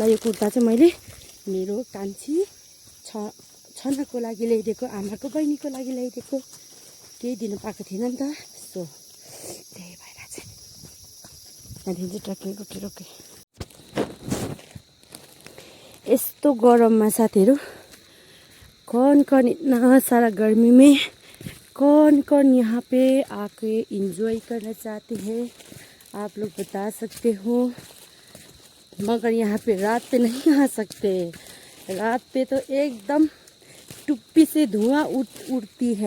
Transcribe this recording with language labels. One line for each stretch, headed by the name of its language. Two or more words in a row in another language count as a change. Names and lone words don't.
Nepali: यो कुर्ता चाहिँ मैले मेरो कान्छी छनाको लागि ल्याइदिएको, आमाको बहिनीको लागि ल्याइदिएको, केही दिनु पाएको थिएन नि त। सो त्यही भएर चाहिँ त्यहाँदेखि चाहिँ ट्रक्कै रोके। यस्तो गरममा साथीहरू
Hindi: कौन इतना सारा गर्मी में कौन यहाँ पे आके एंजॉय करना चाहते हैं आप लोग बता सकते हो। मगर यहाँ पे रात पे नहीं आ सकते, रात पे तो एकदम टुप्पी से धुआं उड़ती है।